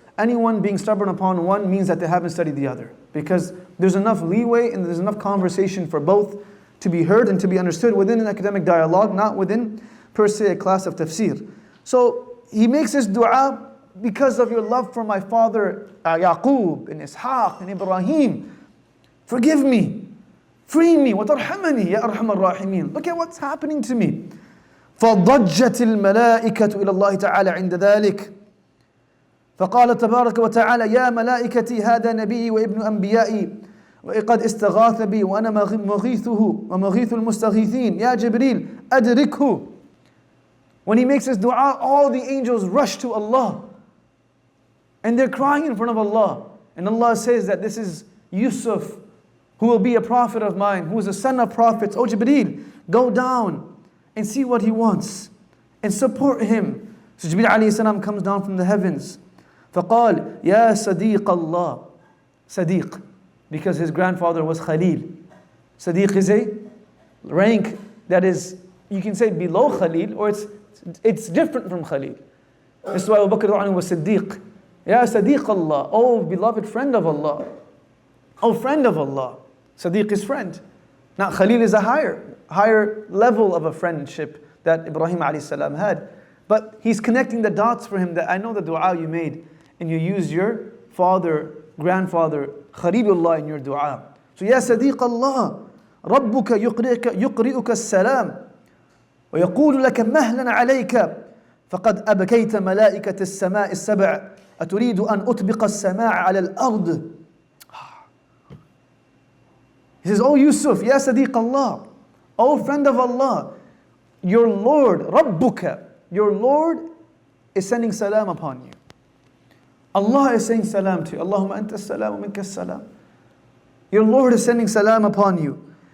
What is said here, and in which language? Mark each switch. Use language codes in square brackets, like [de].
[en] Anyone being stubborn upon one means that they haven't studied the other. Because there's enough leeway and there's enough conversation for both to be heard and to be understood within an academic dialogue, not within, per se, a class of tafsir. So he makes this dua, because of your love for my father Yaqub and Ishaq and Ibrahim, forgive me, free me, [ar] وَتَرْحَمَنِي يَا أَرْحَمَ الرَّاحِمِينَ. [en] Look at what's happening to me. [ar] فَضَجَّتِ الْمَلَائِكَةُ إِلَى اللَّهِ تَعَالَى عِنْدَ ذَلِكَ فقال تبارك وتعالى يا ملائكتي هذا نبيي وابن أنبيائي وقد استغاث بي وأنا مغيثه ومغيث المستغيثين يا جبريل أدركه. [en] When he makes his dua, all the angels rush to Allah and they're crying in front of Allah, and Allah says that this is Yusuf, who will be a prophet of mine, who is a son of prophets. Oh Jibreel, go down and see what he wants and support him. So Jibreel alayhi salam comes down from the heavens. [ar] فقال يا صديق الله. [en] Sadiq, because his grandfather was Khalil. Sadiq is a rank that is, you can say below Khalil, or it's different from Khalil. This is why Abu Bakr was Siddiq. [ar] Ya Sadiq Allah, [en] oh beloved friend of Allah. Oh friend of Allah. Sadiq is friend. Now Khalil is a higher level of a friendship that Ibrahim alayhi salam had. But he's connecting the dots for him, that I know the dua you made, and you used your father, grandfather, Khalilullah in your dua. So, Ya Sadiq Allah, [ar] ربك يقرئك السلام ويقول لك مهلا عليك فقد أبكيت ملائكة السماء السبع أتريد أن أطبق السماء على الأرض. [en] He says, Oh Yusuf, Ya Sadiq Allah, O friend of Allah, your Lord, Rabbuka, your Lord is sending salam upon you. Allah is saying salam to you. [ar] Allahumma anta salam wa minka salam. [en] Your Lord is sending salam upon you.